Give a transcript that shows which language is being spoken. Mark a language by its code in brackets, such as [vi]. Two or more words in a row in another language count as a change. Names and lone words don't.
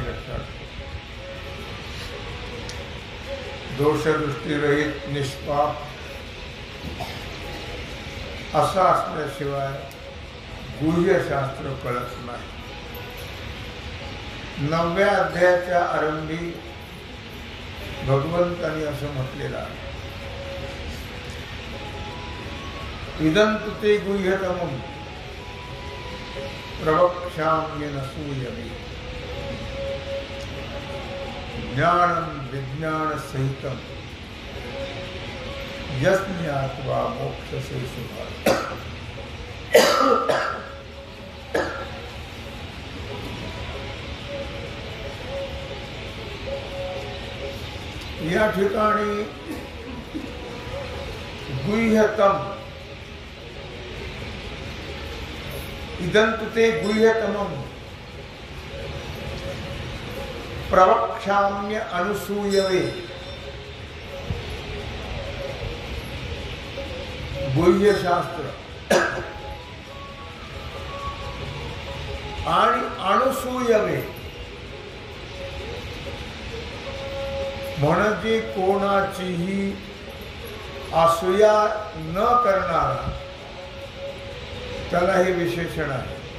[mr] लक्षात, दोषदृष्टीरहित निष्पाप असं असल्याशिवाय गुह्य शास्त्र कळत नाही. 9व्या अध्यायाच्या आरंभी भगवंतांनी असं म्हटलेलं आहे, [sa] इदं तु ते गुह्यतमं प्रवक्ष्याम्येन सूयवे ज्ञानं विज्ञानसहितं यज्ञात्वा मोक्षसे शुभात्. [mr] या ठिकाणी [sa] गुह्यतम, इदं तु ते गुह्यतमं प्रवक्ष्याम्य अनुसूयवे. [mr] गुह्य शास्त्र आणि अनुसूयवे म्हणजे कोणाचीही असूया न करणारा, त्याला हे विशेषण आहे.